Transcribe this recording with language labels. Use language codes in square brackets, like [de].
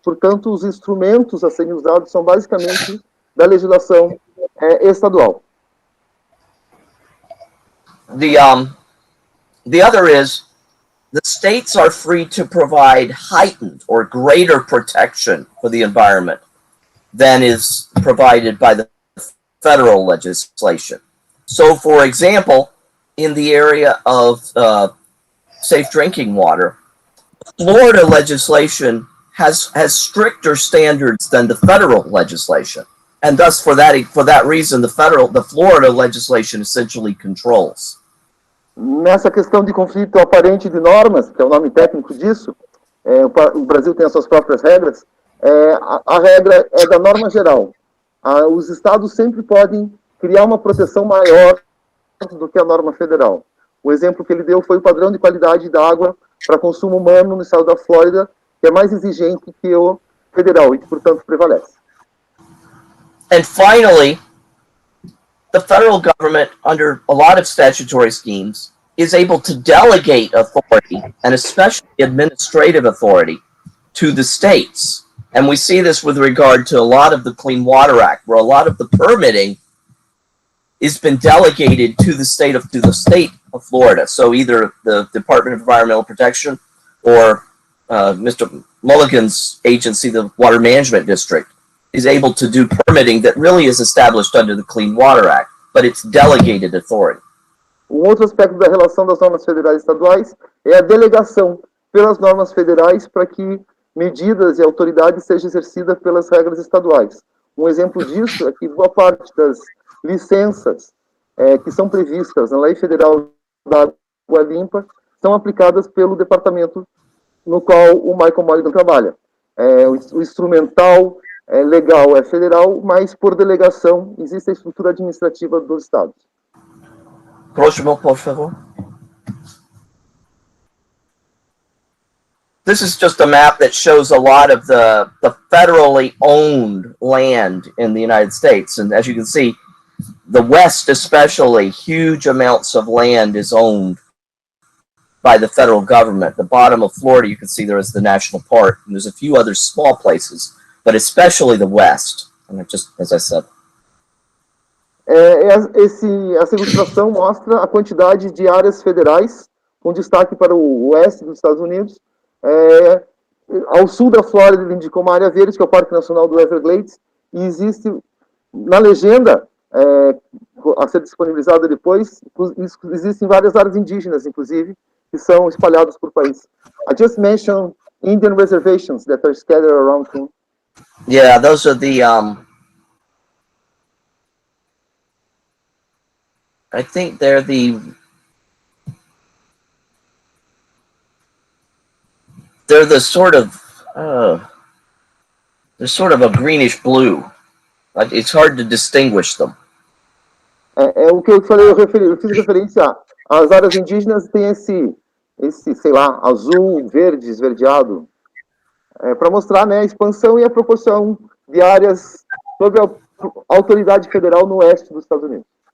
[pt] Portanto, os instrumentos a serem usados são basicamente da legislação estadual. [en] The other is, the states are free to provide heightened or greater protection for the environment than is provided by the federal legislation. So, for example, in the area of safe drinking water, Florida legislation has stricter standards than the federal legislation, and thus for that reason the Florida legislation essentially controls. [pt] Nessa questão de conflito aparente de normas, que é o nome técnico disso, o Brasil tem as suas próprias regras, a regra é da norma geral. Os estados sempre podem criar uma proteção maior do que a norma federal. O exemplo que ele deu foi o padrão de qualidade da água para consumo humano no estado da Flórida, que é mais exigente que o federal e que, portanto, prevalece. [en] And finally, the federal government, under a lot of statutory schemes, is able to delegate authority, and especially administrative authority, to the states. And we see this with regard to a lot of the Clean Water Act, where a lot of the permitting has been delegated to the state of Florida. So either the Department of Environmental Protection or Mr. Molligan's agency, the Water Management District, is able to do permitting that really is established under the Clean Water Act, but it's delegated authority. [pt] Outro aspecto da relação das normas federais e estaduais é a delegação pelas normas federais para que medidas e autoridades sejam exercidas pelas regras estaduais. Um exemplo disso é que boa parte das licenças que são previstas na Lei Federal da Água Limpa são aplicadas pelo departamento no qual o Michael Molligan trabalha. O instrumental legal é federal, mas por delegação existe a estrutura administrativa dos estados. Próximo, por favor. [en] This is just a map that shows a lot of the federally owned land in the United States. And as you can see, the West especially, huge amounts of land is owned by the federal government. The bottom of Florida, you can see there is the national park, and there's a few other small places, but especially the West. And just as I said. [pt] Essa ilustração mostra a quantidade de áreas federais, com destaque para o oeste dos Estados Unidos. Ao sul da Flórida, ele indicou uma área verde, que é o Parque Nacional do Everglades, e existe, na legenda, a ser disponibilizada depois, existem várias áreas indígenas, inclusive, que são espalhadas por país. [en] I just mentioned Indian reservations that are scattered around him. Yeah, those are the, I think they're the sort of, they're sort of a greenish blue. It's hard to distinguish them. [pt] O que eu falei, eu fiz referência às áreas indígenas, tem esse, sei lá, azul, verde, esverdeado, para mostrar, né, a expansão e a proporção de áreas sob a autoridade federal no oeste dos Estados Unidos.